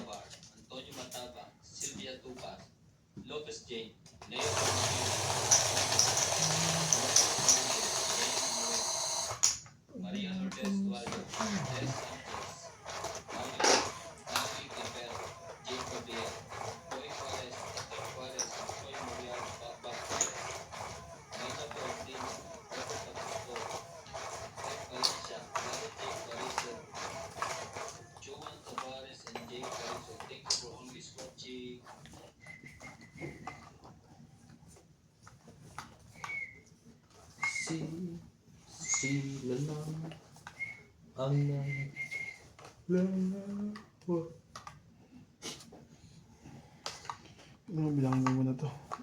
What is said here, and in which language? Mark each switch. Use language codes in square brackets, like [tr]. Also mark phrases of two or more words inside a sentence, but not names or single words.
[en] Antonio Matabang, Sylvia Tupas, Lopez Jane, Leo Maria Lourdes Dualdo, Des Santos, Mario, Naki Campero, Jane Gabriel, Joy Juarez, Ted Juarez, Joy Morial, Babak Perez, Naina Florentino, Robert Augusto, Ted Valencia, Jared Jake Carrizo, Joan Tavares and Jake Carrizo. Thank you for always watching. [tl] Sila lang ang Lalawa. Ano, bilangin mo muna to.